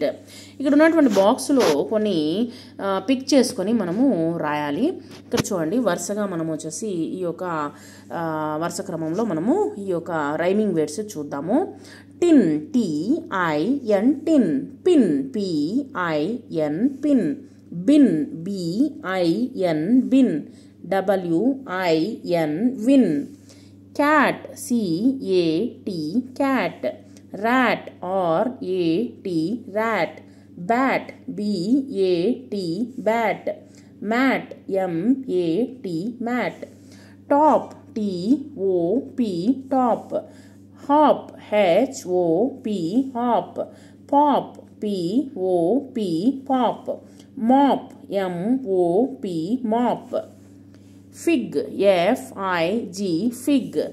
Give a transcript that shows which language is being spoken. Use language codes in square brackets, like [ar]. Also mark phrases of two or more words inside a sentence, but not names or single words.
[te] ఇక్కడ ఉన్నటువంటి బాక్స్లో కొన్ని పిక్ చేసుకొని మనము రాయాలి. ఇక్కడ చూడండి, వరుసగా మనము వచ్చేసి ఈ యొక్క వరుస క్రమంలో మనము ఈ యొక్క [en] rhyming words [te] చూద్దాము. [en] tin, TIN tin. pin, PIN pin. bin, BIN bin. WIN విన్. cat, CAT cat. rat, RAT rat. bat, BAT bat. mat, MAT mat. top, TOP top. hop, HOP hop. pop, POP pop. mop, MOP mop. fig, FIG fig.